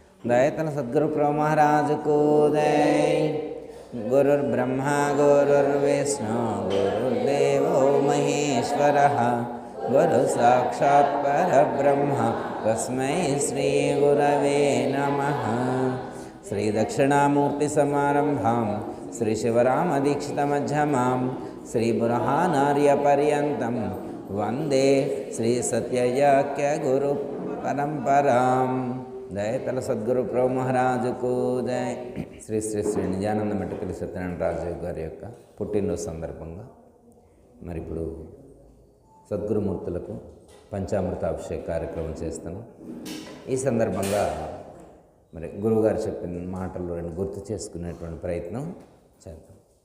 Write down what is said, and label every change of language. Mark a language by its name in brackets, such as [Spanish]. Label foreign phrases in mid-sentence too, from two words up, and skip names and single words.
[Hindi] दयतन सद्गुरु प्रभु महाराज को जय। [Sanskrit] गुरुर्ब्रह्मा गुरुर्विष्णु गुरुर्देवो महेश्वरः गुरु साक्षात् परब्रह्म तस्मै श्री गुरवे नमः। श्री दक्षिणामूर्ति समारंभां श्री शिवरामदीक्षितमध्यमां श्री बुरहानार्य पर्यन्तं वंदे श्री सत्ययाक्य गुरु परंपरां। [Telugu] దయతల సద్గురు ప్రభు మహారాజుకు జయ। శ్రీ శ్రీ శ్రీ నిజానంద మెట్టుకలి సత్యనారాయణ రాజు గారి యొక్క పుట్టినరోజు సందర్భంగా మరి ఇప్పుడు సద్గురుమూర్తులకు పంచామృత అభిషేక కార్యక్రమం చేస్తాను। ఈ సందర్భంగా మరి గురువుగారు చెప్పిన మాటలు రెండు గుర్తు చేసుకునేటువంటి ప్రయత్నం చేద్దాం।